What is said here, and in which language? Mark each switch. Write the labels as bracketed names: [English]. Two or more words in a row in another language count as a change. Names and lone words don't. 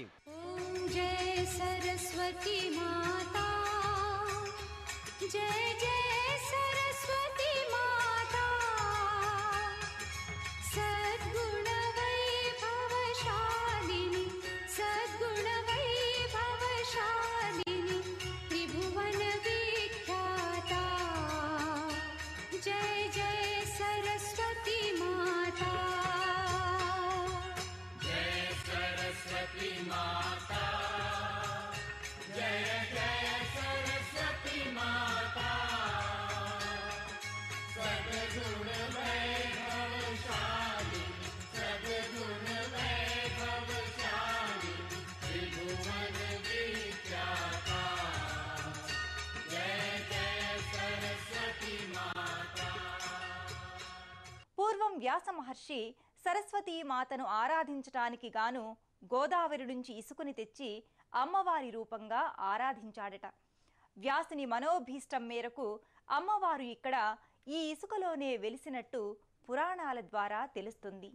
[Hindi] ॐ जय सरस्वती माता, जय जय सरस्वती माता, सद्गुण वैभवशालिनी, सद्गुण वैभवशालिनी, त्रिभुवन विख्याता, जय जय सरस्वती माता. जय सरस्वती माता, जय जय सरस्वती माता, सद्गुण वैभवशालिनी, सद्गुण वैभवशालिनी, त्रिभुवन विख्याता, जय जय सरस्वती माता. [Telugu] పూర్వం వ్యాస మహర్షి సరస్వతీ మాతను ఆరాధించటానికి గాను గోదావరి నుంచి ఇసుకని తెచ్చి అమ్మవారి రూపంగా ఆరాధించాడట. వ్యాసుని మనోభీష్టం మేరకు అమ్మవారు ఇక్కడ ఈ ఇసుకలోనే వెలిసినట్టు పురాణాల ద్వారా తెలుస్తుంది.